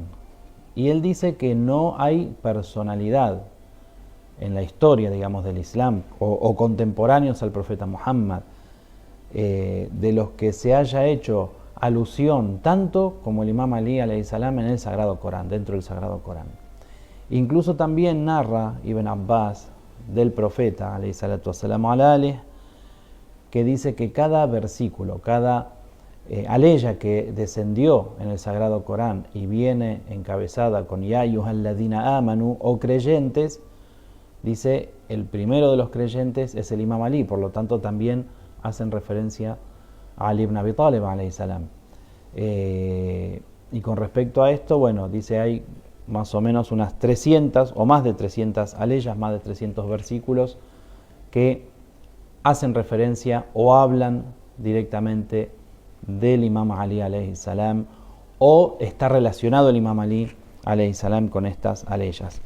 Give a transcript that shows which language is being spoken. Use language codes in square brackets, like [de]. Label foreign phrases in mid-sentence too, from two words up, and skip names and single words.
[es] Y él dice que no hay personalidad en la historia, digamos, del Islam o contemporáneos al profeta Muhammad, de los que se haya hecho alusión tanto como el Imam Ali [ar] عليه السلام [es] en el Sagrado Corán, dentro del Sagrado Corán. Incluso también narra Ibn Abbas del profeta [ar] عليه الصلاة والسلام على آله, [es] que dice que cada versículo, cada aleya que descendió en el Sagrado Corán y viene encabezada con [ar] يا أيها الذين آمنوا, [es] o creyentes, dice el primero de los creyentes es el Imam Ali, por lo tanto también hacen referencia a Ali ibn Abi Talib [ar] عليه السلام. [es] Y con respecto a esto, bueno, dice hay más o menos unas 300 o más de 300 aleyas, más de 300 versículos que hacen referencia o hablan directamente del Imam Ali [ar] عليه السلام, [es] o está relacionado el Imam Ali [ar] عليه السلام [es] con estas aleyas.